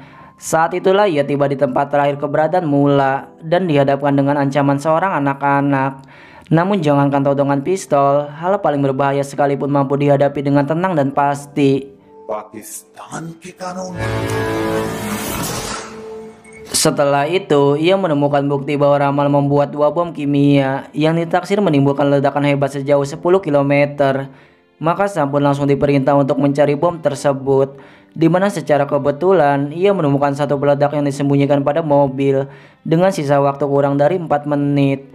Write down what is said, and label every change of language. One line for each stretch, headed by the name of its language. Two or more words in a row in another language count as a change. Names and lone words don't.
Indonesian: Saat itulah ia tiba di tempat terakhir keberadaan Mula dan dihadapkan dengan ancaman seorang anak-anak. Namun jangankan todongan pistol, hal paling berbahaya sekalipun mampu dihadapi dengan tenang dan pasti.
Hindi: पाकिस्तान के कानून
Indonesian: Setelah itu, ia menemukan bukti bahwa Ramal membuat dua bom kimia yang ditaksir menimbulkan ledakan hebat sejauh 10 km. Maka Sam pun langsung diperintah untuk mencari bom tersebut, di mana secara kebetulan ia menemukan satu peledak yang disembunyikan pada mobil dengan sisa waktu kurang dari 4 menit.